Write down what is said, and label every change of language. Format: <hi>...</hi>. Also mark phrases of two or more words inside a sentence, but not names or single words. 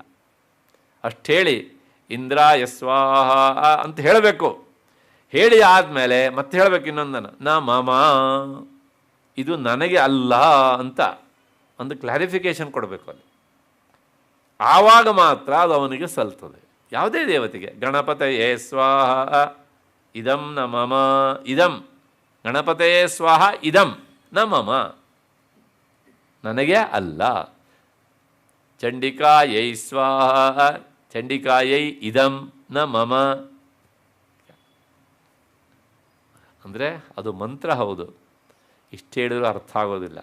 <kn>ಅಷ್ಟು ಹೇಳಿ</kn> <sa>ಇಂದ್ರಾಯ ಸ್ವಾಹ</sa> <kn>ಅಂತ ಹೇಳಬೇಕು. ಹೇಳಿ ಆದಮೇಲೆ ಮತ್ತೆ ಹೇಳಬೇಕು ಇನ್ನೊಂದನ್ನು,</kn> <sa>ನ ಮಮ,</sa> <kn>ಇದು ನನಗೆ ಅಲ್ಲ ಅಂತ ಒಂದು ಕ್ಲಾರಿಫಿಕೇಷನ್ ಕೊಡಬೇಕು ಅಲ್ಲಿ. ಆವಾಗ ಮಾತ್ರ ಅದು ಅವನಿಗೆ ಸಲ್ತದೆ. ಯಾವುದೇ ದೇವತೆಗೆ,</kn> <sa>ಗಣಪತಯೇ ಸ್ವಾಹ ಇದಂ ನ ಮಮ, ಇದಂ ಗಣಪತಯೇ ಸ್ವಾಹ ಇದಂ ನ ಮಮ,</sa> <kn>ನನಗೆ ಅಲ್ಲ.</kn> <sa>ಚಂಡಿಕಾಯೈ ಸ್ವಾಹ ಚಂಡಿಕಾಯೈ ಇದಂ ನ ಮಮ.</sa> <kn>ಅಂದರೆ ಅದು ಮಂತ್ರ ಹೌದು, ಇಷ್ಟು ಹೇಳಿದರೂ ಅರ್ಥ ಆಗೋದಿಲ್ಲ.</kn>